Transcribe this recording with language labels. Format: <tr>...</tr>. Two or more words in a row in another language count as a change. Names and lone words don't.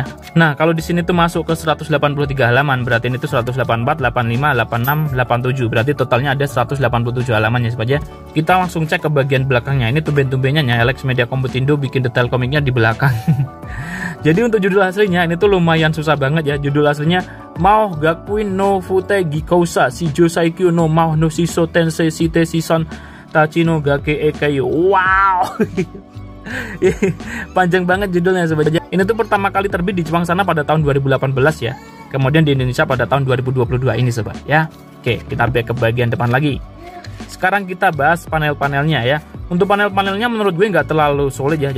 <id>Nah, kalau di sini tuh masuk ke 183 halaman, berarti ini tuh 184, 85, 86, 87. Berarti totalnya ada 187 halaman ya sobat ya. Kita langsung cek ke bagian belakangnya. Ini tumben-tumbennya ya Alex Media Komputindo bikin detail komiknya di belakang. Jadi untuk judul aslinya ini tuh lumayan susah banget ya. Judul aslinya Mao Gakuin no Fute Gikousa Shijo Saikyo no Mao no Shiso Tensei Shite Shison Tachi no Gake Ekai. Wow. Panjang banget judulnya sobat. Ini tuh pertama kali terbit di Jepang sana pada tahun 2018 ya. Kemudian di Indonesia pada tahun 2022 ini sobat ya. Oke, kita back ke bagian depan lagi. Sekarang kita bahas panel-panelnya ya. Untuk panel-panelnya menurut gue nggak terlalu solid ya.</id>